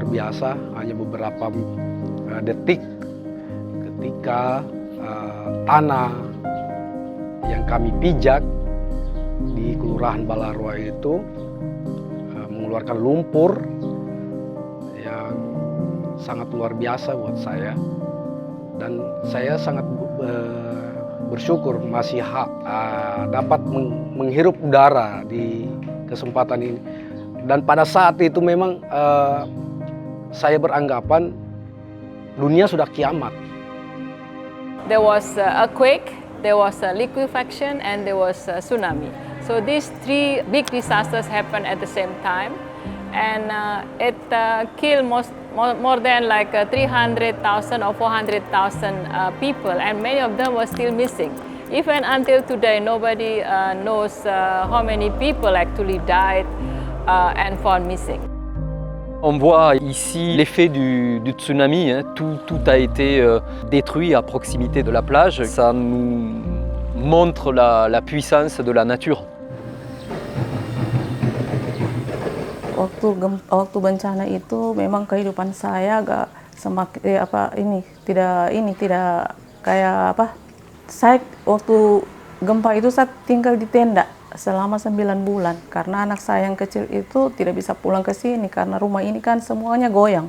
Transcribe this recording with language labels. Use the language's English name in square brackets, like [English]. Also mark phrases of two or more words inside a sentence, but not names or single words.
[Indonesian] biasa, hanya beberapa detik ketika tanah yang kami pijak di Kelurahan Balaroa itu mengeluarkan lumpur yang sangat luar biasa buat saya, dan saya sangat bersyukur masih dapat menghirup udara di kesempatan ini. Dan pada saat itu memang saya beranggapan dunia sudah kiamat. [English] There was a earthquake, there was a liquefaction, and there was a tsunami. So these three big disasters happened at the same time, and it killed more than like 300,000 or 400,000 people, and many of them were still missing. Even until today, nobody knows how many people actually died and found missing. [French] On voit ici l'effet du tsunami, hein. Tout a été détruit à proximité de la plage. Ça nous montre la puissance de la nature. [Indonesian] Waktu bencana itu memang kehidupan saya agak semakin tidak kayak apa. Saya waktu gempa itu saya tinggal di tenda selama 9 bulan karena anak saya yang kecil itu tidak bisa pulang ke sini karena rumah ini kan semuanya goyang.